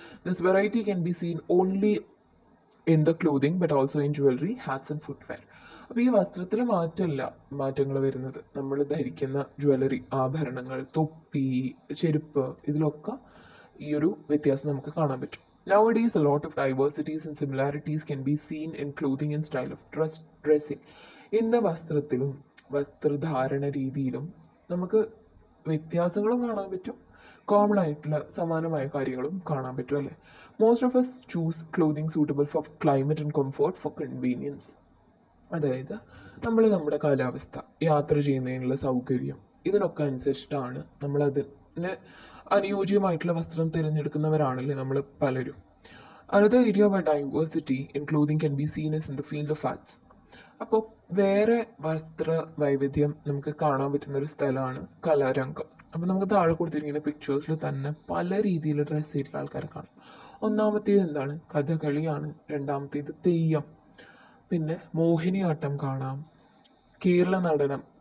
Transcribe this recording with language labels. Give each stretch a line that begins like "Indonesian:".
English: This variety can be seen only in the clothing but also in jewellery, hats and footwear.
Malayalam: അപ്പോൾ ഈ വസ്ത്രത്തിൽ മാറ്റങ്ങൾ വരുന്നത് നമ്മൾ ധരിക്കുന്ന ജ്വല്ലറി, ആഭരണങ്ങൾ, തൊപ്പി, ചെരുപ്പ്, ഇതിലൊക്കെ ഈ ഒരു വ്യത്യാസം നമുക്ക് കാണാൻ പറ്റും.
English: Nowadays, a lot of diversities and similarities can be seen in clothing and style of dressing.
Malayalam: ഇന്ന് വസ്ത്രത്തിലും വസ്ത്രധാരണ രീതിയിലും നമുക്ക് വ്യത്യാസങ്ങളും കാണാൻ പറ്റും, കോമൺ ആയിട്ടുള്ള സമാനമായ കാര്യങ്ങളും കാണാൻ പറ്റും അല്ലേ.
English: Most of us choose clothing suitable for climate and comfort for convenience.
Malayalam: അതായത് നമ്മൾ നമ്മുടെ കാലാവസ്ഥ, യാത്ര ചെയ്യുന്നതിനുള്ള സൗകര്യം, ഇതിനൊക്കെ അനുസരിച്ചിട്ടാണ് നമ്മൾ അതിന് അനുയോജ്യമായിട്ടുള്ള വസ്ത്രം തിരഞ്ഞെടുക്കുന്നവരാണല്ലേ നമ്മൾ പലരും.
English: Another area where diversity in clothing can be seen is in the field of arts.
Malayalam: അപ്പോൾ വേറെ വസ്ത്ര വൈവിധ്യം നമുക്ക് കാണാൻ പറ്റുന്ന ഒരു സ്ഥലമാണ് കലാരംഗം. അപ്പോൾ നമുക്ക് താഴെ കൊടുത്തിരിക്കുന്ന പിക്ചേഴ്സിൽ തന്നെ പല രീതിയിൽ ഡ്രസ്സ് ചെയ്തിട്ടുള്ള ആൾക്കാരെ കാണാം. ഒന്നാമത്തേത് എന്താണ്? കഥകളിയാണ്. രണ്ടാമത്തേത് തെയ്യം, പിന്നെ മോഹിനിയാട്ടം കാണാം, കേരള നടനം.